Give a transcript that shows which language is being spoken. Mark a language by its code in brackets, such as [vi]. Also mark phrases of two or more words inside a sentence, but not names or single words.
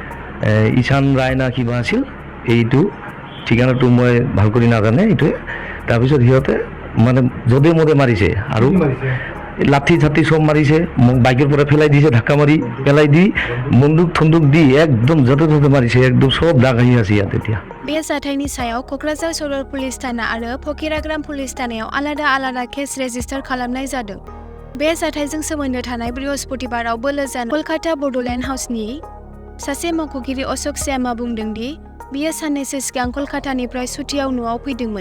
[as] ঈশান ৰায়না কিবা আছিল এইটো ঠিকানাটো মই ভাল কৰি নাজানে এইটোৱে তাৰপিছত সিহঁতে মানে যধে মধে মাৰিছে আৰু লাঠি ছাতি সব মাৰিছে মোক বাইকৰ পৰা ফেলাই দিছে ধাক্কা মাৰি পেলাই দি বন্দুক দি একদম যধে তধে মাৰিছে একদম সব দাগ আহি আছে ইয়াত এতিয়া [brx] बे जाथायनि सायाव क'क्राझार सरल पुलिस थाना आरो फकिराग्राम पुलिस थानायाव आलादा आलादा केस रेजिस्टार खालामनाय जादों। बे जाथायजों सोमोन्दो थानाय बृहस्पतिबाराव बोलो जानाय कलकाता बड'लेण्ड हाउसनि सासे मावख'गिरि अशोक श्यामा बुंदों दि बियो साननैसो सिगां कलकातानिफ्राय सुटियाव न'आव फैदोंमोन।